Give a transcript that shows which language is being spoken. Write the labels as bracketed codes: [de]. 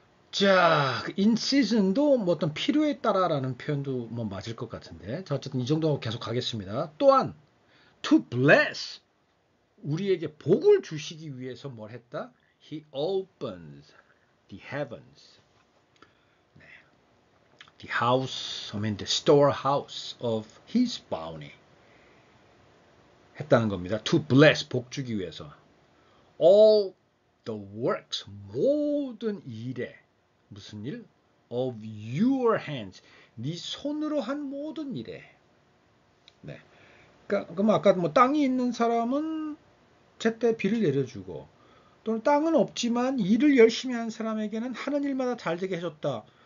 [ko] 자, [en] in season [ko] 도 뭐 어떤 필요에 따라라는 표현도 뭐 맞을 것 같은데, 자, 어쨌든 이 정도 계속 가겠습니다. 또한 [en] to bless, [ko] 우리에게 복을 주시기 위해서 뭘 했다? [en] He opens the heavens. [ko] 네. [en] The house, I mean the storehouse of his bounty. [ko] 했다는 겁니다. [en] To bless, [ko] 복 주기 위해서. [en] All the works, [ko] 모든 일에, 무슨 일? [en] Of your hands, [ko] 네 손으로 한 모든 일에. 네. 그러니까 그럼 아까 뭐 땅이 있는 사람은 제때 비를 내려주고, 또는 땅은 없지만 일을 열심히 한 사람에게는 하는 일마다 잘 되게 해줬다.